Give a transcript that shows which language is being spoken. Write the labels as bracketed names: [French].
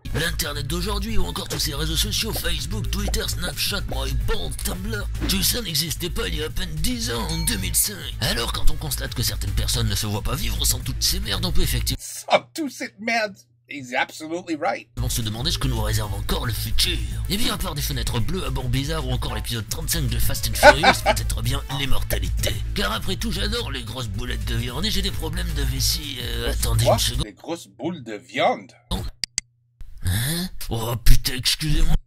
[French] L'internet d'aujourd'hui ou encore tous ces réseaux sociaux, Facebook, Twitter, Snapchat, MyPal, Tumblr, tout ça n'existait pas il y a à peine 10 ans, en 2005. Alors quand on constate que certaines personnes ne se voient pas vivre sans toutes ces merdes, on peut effectivement Toute cette merde, [English] he's absolutely right. [French] se demander ce que nous réserve encore le futur. Et bien à part des fenêtres bleues à bord bizarre ou encore l'épisode 35 de Fast and Furious, peut-être bien l'immortalité. Car après tout, j'adore les grosses boulettes de viande et j'ai des problèmes de vessie. Attendez Quoi? une seconde. Les grosses boules de viande. Hein? Oh putain, excusez-moi.